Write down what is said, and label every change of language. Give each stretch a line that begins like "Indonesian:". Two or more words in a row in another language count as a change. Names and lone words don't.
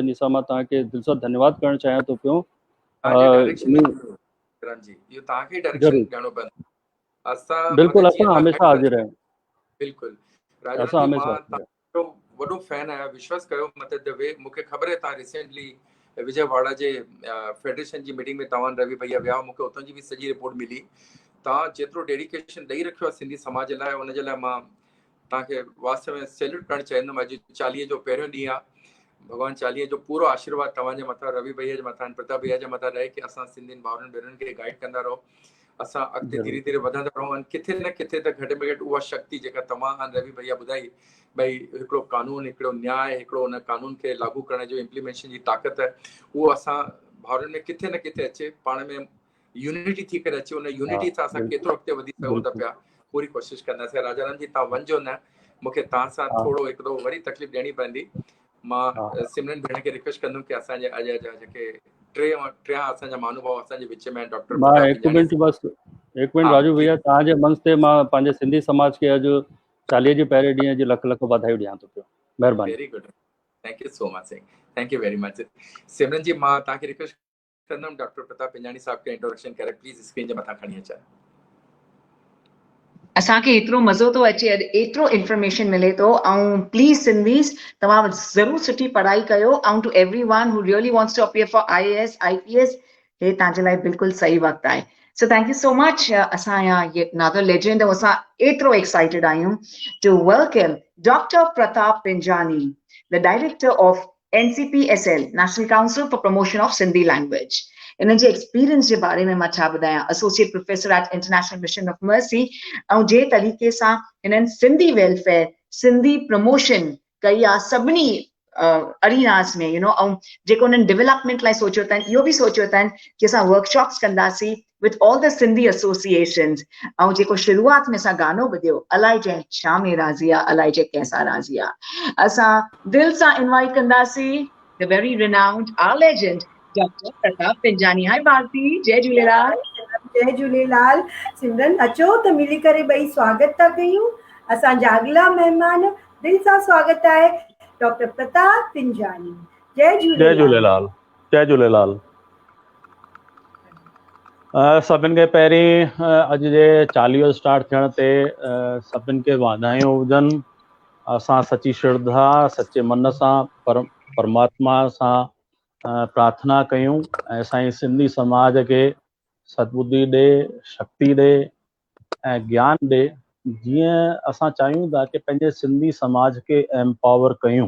Sindhi: इन सां मां तव्हांखे दिलि सां धन्यवाद करणु चाहियां थो पियो। बिल्कुलु, असां हमेशा हाज़िर आहियूं। बिल्कुलु राजा जी, मां तव्हांजो वॾो फैन आहियां, विश्वास कयो। मतिलबु
English: the way
Sindhi: मूंखे ख़बर आहे तव्हां रिसेंटली विजयवाड़ा जे फेडरेशन जी मीटिंग में तव्हां रवि भैया विया, मूंखे उतां जी बि सॼी रिपोर्ट मिली। तव्हां जेतिरो डेडिकेशन ॾेई रखियो आहे सिंधी समाज लाइ, उनजे लाइ मां तव्हांखे वास्तव में सैल्यूट करणु चाहींदुमि। अॼु 40 जो पहिरियों ॾींहुं आहे। भॻवान 40 जो पूरो आशीर्वाद तव्हांजे मथां, रवि भैया जे मथां, प्रताप भैया जे मथां रहे कि असां सिंधियुनि भाउरनि भेनरुनि खे गाइड कंदा रहो, असां अॻिते धीरे धीरे वधंदा रहूं। ऐं किथे न किथे त घटि में घटि उहा शक्ति जेका तव्हां ऐं रवि भैया ॿुधाई, भई हिकिड़ो कानून, हिकिड़ो न्याय, हिकिड़ो उन कानून खे लागू करण जो इम्प्लीमेंटेशन जी ताक़त आहे, उहो असां भाउरनि में किथे न किथे अचे, पाण में यूनिटी थी करे अचे। उन यूनिटी सां असां केतिरो अॻिते वधी सघूं था पिया, पूरी कोशिशि कंदासीं। राजा राम जी, तव्हां वञिजो न, मूंखे तव्हां सां थोरो हिकिड़ो वरी तकलीफ़ ॾियणी पवंदी। मां सिमरन भेण खे रिक्वेस्ट कंदुमि कि असांजे अॼु जा जेके टे असांजा महानुभाव असांजे विच में डॉक्टर हिकु मिनट राजू भैया, तव्हांजे मंच ते मां पंहिंजे सिंधी समाज खे अॼु 40 जे पहिरें ॾींहं जी लख लख वाधायूं ॾियां थो पियो। महिरबानी।
English: very good, thank you so much, thank you very much.
Sindhi: सिमरन जी, मां तव्हांखे रिक्वेस्ट कंदुमि डॉक्टर प्रताप पिंजानी साहब खे इंट्रोडक्शन करे
English: please screen
Sindhi: जे मथां खणी अचनि। असांखे एतिरो मज़ो थो अचे, एतिरो इंफॉर्मेशन मिले थो। ऐं
English: please Sindhis,
Sindhi: तव्हां ज़रूरु सुठी पढ़ाई कयो।
English: ऐं to everyone who really wants to appear for IAS IPS,
Sindhi: हे तव्हांजे लाइ बिल्कुलु सही वक़्तु आहे।
English: so thank you so much.
Sindhi: असां ये
English: another legend,
Sindhi: असां एतिरो एक्साइटेड आहियूं
English: to welcome
Sindhi: डॉक्टर प्रताप पिंजानी,
English: the director of
Sindhi: NCPSL, नेशनल काउंसिल फॉर प्रमोशन ऑफ सिंधी लैंग्वेज। इन जे एक्सपीरियंस जे बारे में मां छा ॿुधायां,
English: associate professor at International Mission of Mercy.
Sindhi: ऐं जे तरीक़े सां हिननि सिंधी वेलफेयर, सिंधी प्रमोशन कई आहे सभिनी अरीनास में, ऐं जेको उन्हनि डेवलपमेंट लाइ सोचियो अथनि, इहो बि सोचियो अथनि कि असां वर्कशॉप्स कंदासीं
English: with all the Sindhi associations.
Sindhi: ऐं जेको शुरूआत में असां गानो ॿुधियो, अलाए जंहिं छा में राज़ी आहे, अलाए जंहिं कंहिंसां राज़ी आहे, असां दिलि सां इनवाइट कंदासीं
English: the very renowned our legend
Sindhi: डॉक्टर प्रताप पिंजानी। हाय भारती, जय झूलेलाल। जय झूलेलाल। सिमरन, अचो त मिली करे ॿई स्वागत था कयूं। असांजा अॻिला महिमान, दिलि सां स्वागत आहे डॉक्टर प्रताप पिंजानी। जय झूलेलाल। जय झूलेलाल। जय झूलेलाल। सभिनि खे पहिरीं अॼु जे 40 स्टार्ट थियण ते सभिनि खे वाधायूं हुजनि। असां सची श्रद्धा, सचे मन सां परमात्मा सां प्रार्थना कयूं ऐं असांजी सिंधी समाज खे सद्बुद्धि ॾे, शक्ति ॾे ऐं ज्ञान ॾे, जीअं असां चाहियूं था कि पंहिंजे सिंधी समाज खे एम्पावर कयूं।